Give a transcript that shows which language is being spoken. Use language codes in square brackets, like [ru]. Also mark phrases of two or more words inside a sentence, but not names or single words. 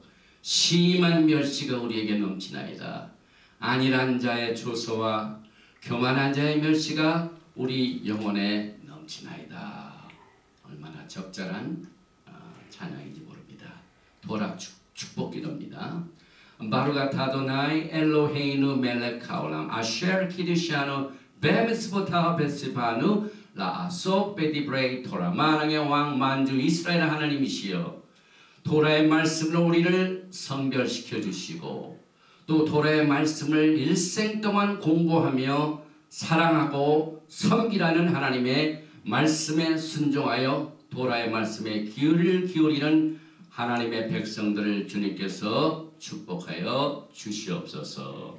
[ko] 심한 멸시가 우리에게 넘치나이다. 안일한 자의 조소와 교만한 자의 멸시가 우리 영혼에 넘치나이다. 얼마나 적절한 찬양인지 모릅니다. 도라 축복 기도입니다. [he] ברוך אדוני אלוהינו מלך העולם אשר קידשנו במצוותיו וציוונו לעסוק בדברי תורה. [ko] 만왕의 왕 만주 이스라엘 하나님이시여, 도라의 말씀으로 우리를 성결시켜 주시고 또 도라의 말씀을 일생 동안 공부하며 사랑하고 섬기라는 하나님의 말씀에 순종하여 도라의 말씀에 귀를 기울이는 하나님의 백성들을 주님께서 축복하여 주시옵소서.